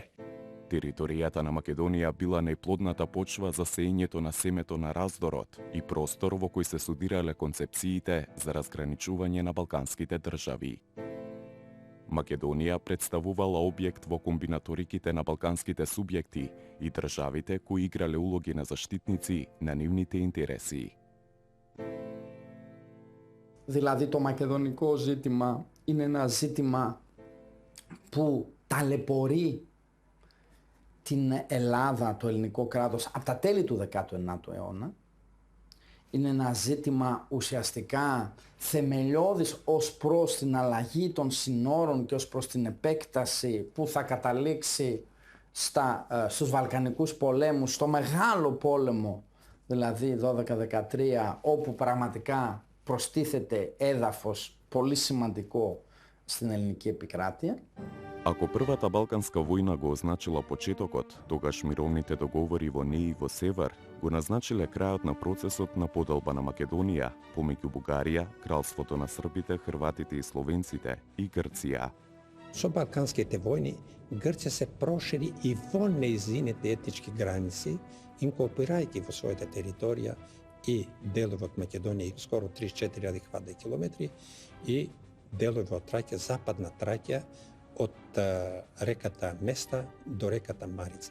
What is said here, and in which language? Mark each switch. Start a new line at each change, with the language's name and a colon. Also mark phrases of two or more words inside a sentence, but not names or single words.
Macedonian: Територијата на Македонија била најплодната почва за сеењето на семето на раздорот и простор во кој се судирале концепциите за разграничување на балканските држави. Македонија представувала објект во комбинаториките на балканските субјекти и државите кои играле улоги на заштитници на нивните интереси.
Greek: Δηλαδή το μακεδονικό ζήτημα είναι ένα ζήτημα που ταλαιπωρεί την Ελλάδα, το ελληνικό κράτος, από τα τέλη του 19ου αιώνα. Είναι ένα ζήτημα ουσιαστικά θεμελιώδης ως προς την αλλαγή των συνόρων και ως προς την επέκταση που θα καταλήξει στους Βαλκανικούς πολέμους, στο μεγάλο πόλεμο, δηλαδή 12-13, όπου πραγματικά προστίθεται έδαφος πολύ σημαντικό στην ελληνική επικράτεια.
Macedonian: Ако првата Балканска војна го означила почетокот, тогаш мировните договори во НЕИ во север го назначиле крајот на процесот на поделба на Македонија помеѓу Бугарија, Кралството на Србите, Хрватите и Словенците и Грција. Со Балканските војни, Грција се прошири и во нејзините етнички граници, инкорпирајќи во својата територија и делови од Македонија, скоро 34.000 квадратни километри, и делови од Тракија, западна Тракија, од реката Места до реката Марица.